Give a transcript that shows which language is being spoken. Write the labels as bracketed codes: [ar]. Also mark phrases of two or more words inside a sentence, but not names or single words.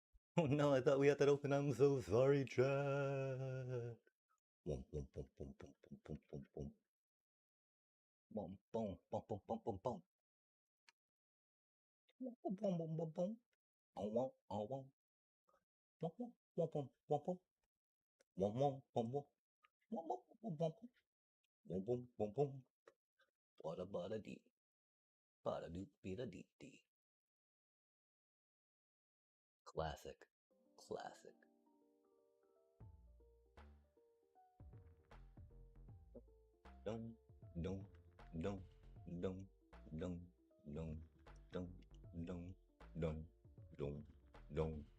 [en] Oh no, I thought we had that open. I'm so sorry, chat. Boom, boom, boom, boom, boom, boom, boom, boom, boom. Boom, boom, boom, boom, boom, boom, boom. Boom, boom, boom, boom, boom, boom. Oh, whoa, oh, whoa. Boom, boom, boom, boom, boom, boom. Boom, boom, boom, boom. Boom, boom, boom, boom, boom. Boom, boom, boom, boom. Bada, bada, dee. Bada, doo, bida, dee, dee. Classic. Classic. Dum, dum, dum, dum, dum, dum, dum, dum, dum, dum, dum.